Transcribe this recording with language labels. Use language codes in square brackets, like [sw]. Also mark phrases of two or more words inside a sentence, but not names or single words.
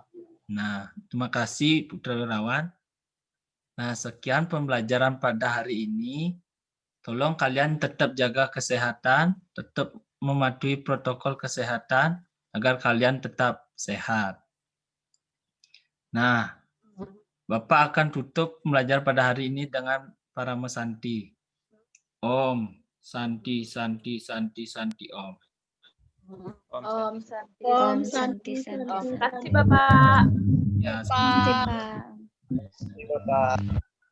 [id] Nah, terima kasih Putra Wirawan. Nah, sekian pembelajaran pada hari ini. Tolong kalian tetap jaga kesehatan, tetap mematuhi protokol kesehatan agar kalian tetap sehat. Nah, Bapak akan tutup pembelajaran pada hari ini dengan Parama Santi. [sa] Om Santi Santi Santi Santi Om. Om Santi. Om Santi, Santi, Santi, Om Santi, Santi, Santi. [id] Bapak. Ya, Terima semangat. kasih, Pak. Bapak.